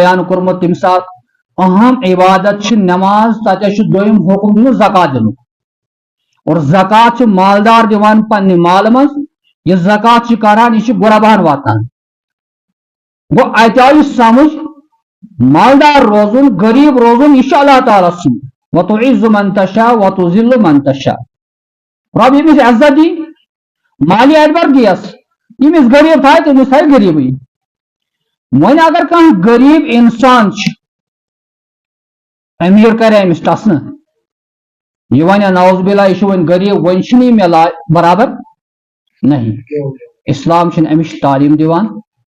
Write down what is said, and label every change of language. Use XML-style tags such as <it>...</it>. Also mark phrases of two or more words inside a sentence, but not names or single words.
<ks>بیان کوٚرمُت تمہِ ساتہٕ اہم عبادت چھِ نماز تتہِ چھُ دوٚیِم حکم دِنُک زکات دِنُک اور زکات چھُ مالدار دِوان پننہِ مالہٕ منٛز یہِ زکات چھُ کران یہِ چھُ غرباہن واتان گوٚو اتہِ آو یہِ سمجھ مالدار روزُن غریب روزُن یہ چھُ اللہ تعالیٰ سُنٛد</ks> <ar>وتعز من تشاء وتذل من تشاء</ar> <ks>رب ییٚمِس عزت دی مالی اعتبار دیس ییٚمِس غریب تھایہِ تٔمِس تھایہِ غریبٕے وۄنۍ اگر کانٛہہ غریب انسان چھُ امیر کرِ أمِس ٹسنہٕ یہ ون</ks> <ar>نعوذ باللہ</ar> <ks>یہ ون غریب ون چھُنہٕ یہِ مےٚ برابر نہیں اسلام چھُنہٕ أمِس تعلیٖم دِوان</ks>